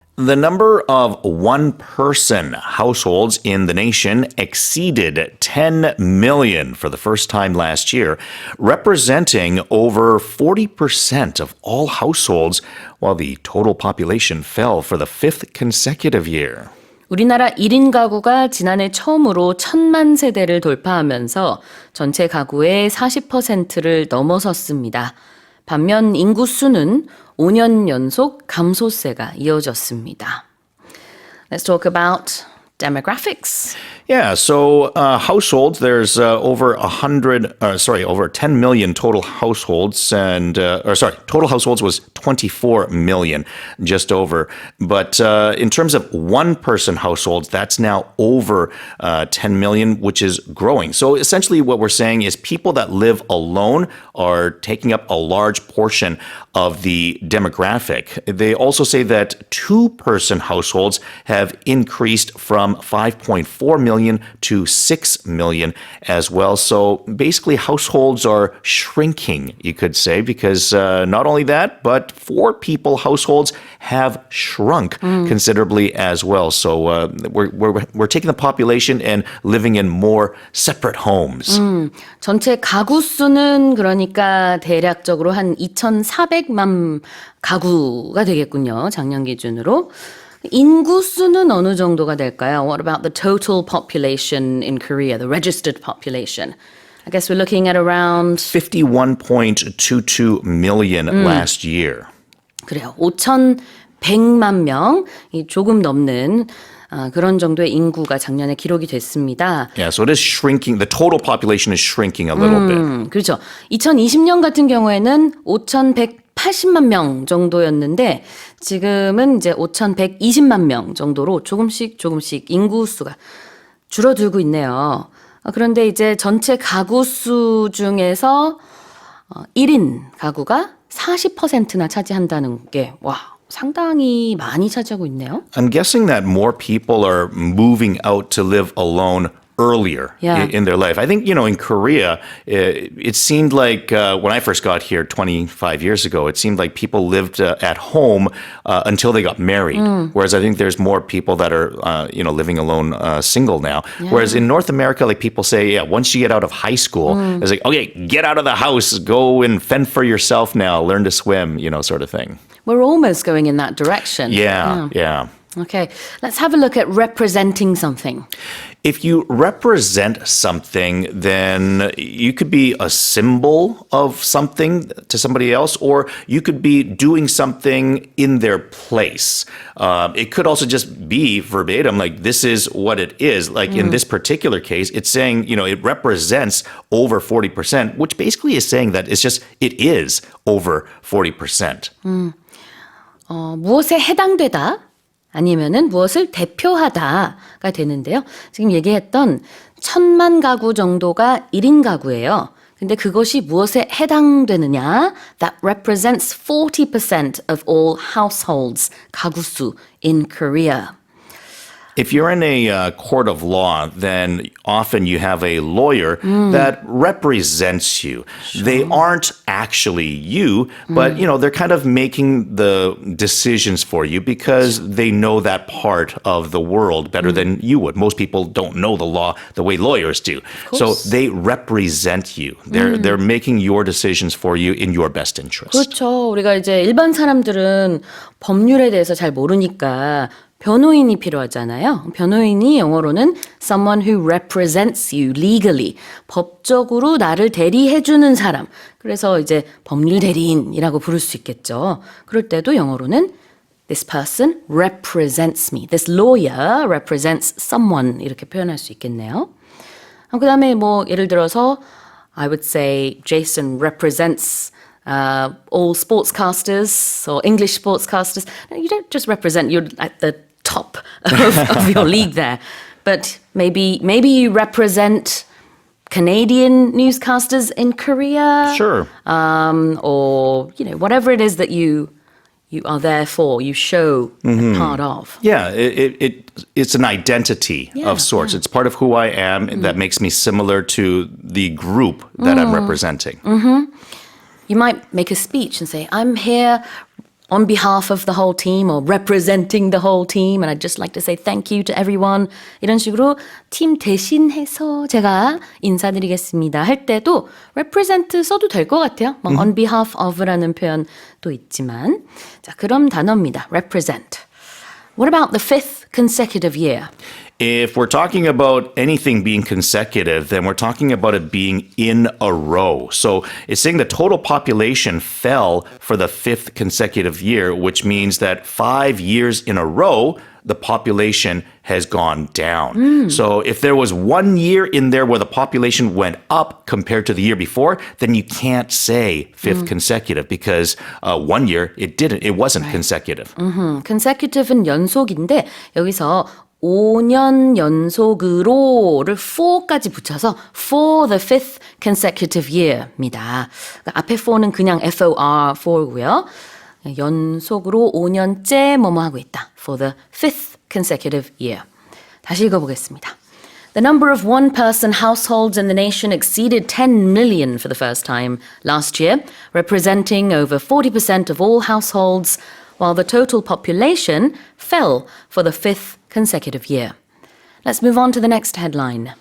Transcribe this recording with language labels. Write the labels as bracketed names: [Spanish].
[English] The number of one-person households in the nation exceeded 10 million for the first time last year, representing over 40% of all households, while the total population fell for the fifth consecutive year. [Korean] 우리나라 1인 가구가 지난해 처음으로 1,000만 세대를 돌파하면서 전체 가구의 40%를 넘어섰습니다. 반면 인구 수는 5년 연속 감소세가 이어졌습니다. [English] Let's talk about demographics. Yeah, so households, there's over 10 million total households, and total households was 24 million, just over. But in terms of one-person households, that's now over 10 million, which is growing. So essentially, what we're saying is people that live alone are taking up a large portion of the demographic. They also say that two-person households have increased from 5.4 million to 6 million as well. So basically, households are shrinking, you could say, because not only that, but four-people households have shrunk considerably as well. So we're taking the population and living in more separate homes. [Korean] 전체 가구 수는 그러니까 대략적으로 한 2,400만 가구가 되겠군요. 작년 기준으로. 인구 수는 어느 정도가 될까요? [English] What about the total population in Korea, the registered population? I guess we're looking at around 51.22 million last year. [Korean] 그래요. 5,100만 명, 조금 넘는 그런 정도의 인구가 작년에 기록이 됐습니다. [English] Yeah, so it is shrinking. The total population is shrinking a little bit. [Korean] 그렇죠. 2020년 같은 경우에는 5,180만 명 정도였는데 지금은 이제 5,120만 명 정도로 조금씩 인구수가 줄어들고 있네요. 그런데 이제 전체 가구 수 중에서 1인 가구가 40%나 차지한다는 게 상당히 많이 차지하고 있네요. [English] I'm guessing that more people are moving out to live alone earlier in their life. I think, in Korea, it seemed like when I first got here 25 years ago, it seemed like people lived at home until they got married. Whereas I think there's more people that are, living alone single now. Yeah. Whereas in North America, like people say, once you get out of high school, it's like, okay, get out of the house, go and fend for yourself now, learn to swim, sort of thing. We're almost going in that direction. Yeah. Okay, let's have a look at representing something. If you represent something, then you could be a symbol of something to somebody else, or you could be doing something in their place. It could also just be verbatim, like this is what it is. Like in this particular case, it's saying, it represents over 40%, which basically is saying that it is over 40%. [Korean] 무엇에 해당되다? 아니면은 무엇을 대표하다가 되는데요. 지금 얘기했던 1,000만 가구 정도가 1인 가구예요. 근데 그것이 무엇에 해당되느냐? [English] That represents 40% of all households, 가구 수 in Korea. If you're in a court of law, then often you have a lawyer that represents you. Sure. They aren't actually you, but they're kind of making the decisions for you because they know that part of the world better than you would. Most people don't know the law the way lawyers do. So they represent you. They're making your decisions for you in your best interest. [Korean] 그렇죠. 우리가 이제 일반 사람들은 법률에 대해서 잘 모르니까 변호인이 필요하잖아요. 변호인이 영어로는 [English] someone who represents you legally. [Korean] 법적으로 나를 대리해주는 사람. 그래서 이제 법률 대리인이라고 부를 수 있겠죠. 그럴 때도 영어로는 [English] this person represents me. This lawyer represents someone. [Korean] 이렇게 표현할 수 있겠네요. 그 다음에 예를 들어서 [English] I would say Jason represents all sportscasters or English sportscasters. You don't just represent, you're at the top of your league there. But maybe you represent Canadian newscasters in Korea. Sure. Or, whatever it is that you are there for, you show a part of. Yeah, it's an identity of sorts. It's part of who I am that makes me similar to the group that I'm representing. You might make a speech and say, I'm here on behalf of the whole team or representing the whole team and I'd just like to say thank you to everyone [Korean] 이런 식으로 팀 대신해서 제가 인사드리겠습니다 할 때도 represent 써도 될 것 같아요. 막 on behalf of라는 표현도 있지만 자 그럼 단어입니다. [English] represent. What about the fifth consecutive year? If we're talking about anything being consecutive, then we're talking about it being in a row. So it's saying the total population fell for the fifth consecutive year, which means that 5 years in a row, the population has gone down. So if there was 1 year in there where the population went up compared to the year before, then you can't say fifth consecutive because 1 year it wasn't consecutive. [Korean] consecutive는 연속인데 여기서 5년 연속으로를 for까지 붙여서 [English] for the fifth consecutive year [Korean] 입니다. 그러니까 앞에 for는 그냥 FOR for고요. 연속으로 5년째 뭐뭐 하고 있다. [English] For the fifth consecutive year. [Korean] 다시 읽어보겠습니다. [English] The number of one-person households in the nation exceeded 10 million for the first time last year, representing over 40% of all households, while the total population fell for the fifth consecutive year. Let's move on to the next headline.